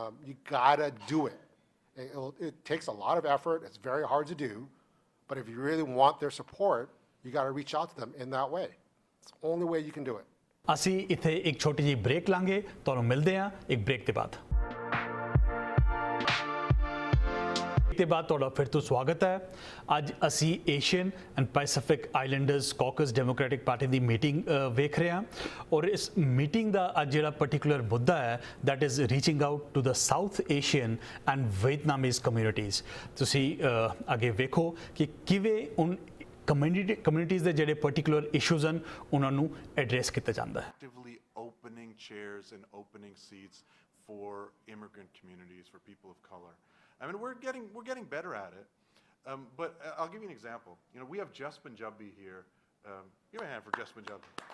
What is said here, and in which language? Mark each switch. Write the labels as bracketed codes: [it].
[en] You gotta do it. It takes a lot of effort. It's very hard to do. But if you really want their support, you gotta reach out to them in that way. It's the only way you can do it. [pa] ਅਸੀਂ ਇੱਥੇ ਇੱਕ ਛੋਟੀ ਜਿਹੀ break ਲਾਂਗੇ, ਤੁਹਾਨੂੰ ਮਿਲਦੇ ਹਾਂ ਇੱਕ ਬ੍ਰੇਕ ਦੇ ਬਾਅਦ। ਦੇ ਬਾਅਦ ਤੁਹਾਡਾ ਫਿਰ ਤੋਂ ਸਵਾਗਤ ਹੈ। ਅੱਜ ਅਸੀਂ Asian and Pacific islanders caucus democratic party ਦੀ meeting ਵੇਖ ਰਹੇ ਹਾਂ ਔਰ ਇਸ ਮੀਟਿੰਗ ਦਾ ਅੱਜ ਜਿਹੜਾ ਪਰਟੀਕੂਲਰ ਮੁੱਦਾ ਹੈ [en] That is reaching out to the South Asian and Vietnamese communities. [pa] ਤੁਸੀਂ ਅੱਗੇ ਵੇਖੋ ਕਿ ਕਿਵੇਂ ਉਨ ਕਮਿਊਨਿਟੀਜ਼ ਦੇ ਜਿਹੜੇ ਪਰਟੀਕੂਲਰ ਇਸ਼ੂਜ਼ ਹਨ ਉਹਨਾਂ ਨੂੰ ਐਡਰੈਸ ਕੀਤਾ ਜਾਂਦਾ ਹੈ। [en] Actively opening chairs and opening seats for immigrant communities, for people of color. I mean, we're getting better at it. But I'll give you an example. We have Just Punjabi here. Give a hand for Just Punjabi.